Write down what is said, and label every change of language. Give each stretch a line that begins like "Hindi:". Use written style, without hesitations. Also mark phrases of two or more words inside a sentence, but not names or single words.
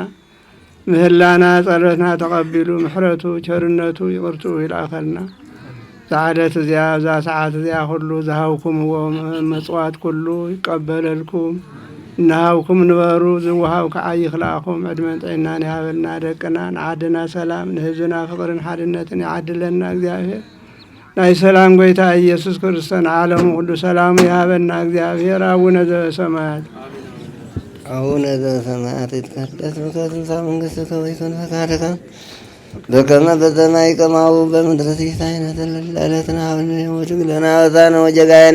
Tigrinya: ምህላና ጸሎትና ተቀቢሉ ምሕረቱ ቸርነቱ ይቅርቱ ይላኸልና። ዛዕለት እዚያ ዛ ሰዓት እዚያ ሁሉ ዝሃብኩምዎ መጽዋት ኩሉ ይቀበለልኩም። እናሃብኩም ንበሩ ዝወሃብ ከዓ ይኽልአኹም። ዕድመን ጥዕናን ይሃበልና። ደቅና ንዓድና ሰላም ንህዝብና ፍቅርን ሓድነትን ይዓድለና እግዚአብሔር። ናይ ሰላም ጎይታ ኢየሱስ ክርስቶስ ዓለሙ ሁሉ ሰላሙ ይሃበና እግዚአብሔር።
Geez: አቡነ ዘበሰማያት አቡነ ዘበሰማያት ይትቀደስ ስምከ ትምጻእ መንግሥትከ ወይኩን ፈቃድከ በከመ በሰማይ ከማሁ በምድር ሲሳየነ ዘለለዕለትነ ሀበነ ዮም ወኅድግ ለነ አበሳነ ወጌጋየነ